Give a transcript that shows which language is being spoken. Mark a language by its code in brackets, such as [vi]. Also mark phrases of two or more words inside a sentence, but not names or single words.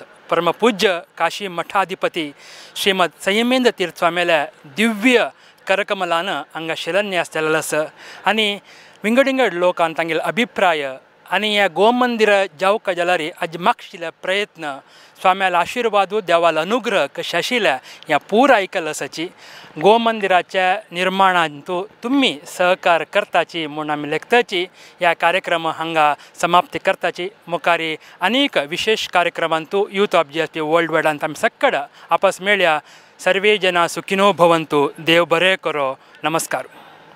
[kok] परमपूज्य काशी मठाधिपती श्रीमद संयमेंद्र तीर्थ स्वामील्या दिव्य करकमलान हांगा शिलान्यास जाल्लो आसा आनी विंगड लोकांक तांगेलो अभिप्राय आनी ह्या गोमंदिर जावंक जाल्यार आज मागशिल्ले प्रयत्न स्वाम्याला आशिर्वादू देवाला अनुग्रह कशें आशिल्ल्या ह्या पूर आयकल आसाची. गोमंदिराच्या निर्माणांत तुमी सहकार करताची म्हूण आमी लेखताची ह्या कार्यक्रम हांगा समाप्ती करताची. मुखारी आनीक विशेष कार्यक्रमांत यूथ ऑफ जीएसपी वर्ल्ड वायडांत आमी सक्कड आपस मेळया. [sa] सर्वे जना सुखिनो भवंतु. [kok] देव बरें करो. नमस्कार.